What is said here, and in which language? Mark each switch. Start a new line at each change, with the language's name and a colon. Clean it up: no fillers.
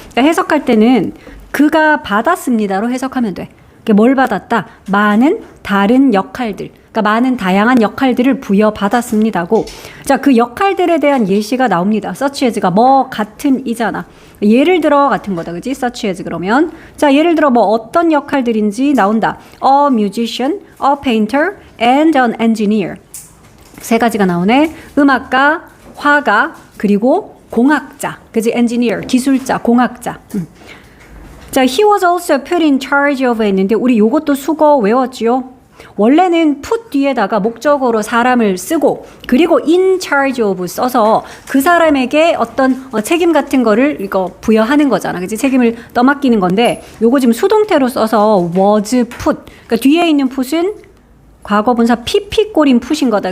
Korean: 그러니까 해석할 때는 그가 받았습니다로 해석하면 돼. 뭘 받았다? 많은 다른 역할들. 그러니까 많은 다양한 역할들을 부여받았습니다고. 자, 그 역할들에 대한 예시가 나옵니다. such as가 뭐 같은 이잖아. 예를 들어 같은 거다. 그지? such as 그러면. 자, 예를 들어 뭐 어떤 역할들인지 나온다.
English: A musician, a painter, and an engineer.
Korean: 세 가지가 나오네. 음악가, 화가, 그리고 공학자. 그지? engineer, 기술자, 공학자.
English: 자, he was also put in charge of
Korean: 했는데 우리 요것도 수거 외웠지요? 원래는 put 뒤에다가 목적어로 사람을 쓰고 그리고 in charge of 써서 그 사람에게 어떤 책임 같은 거를 이거 부여하는 거잖아. 그치? 책임을 떠맡기는 건데 요거 지금 수동태로 써서 was put. 그러니까 뒤에 있는 put은 과거분사 pp 꼬린 put인 거다.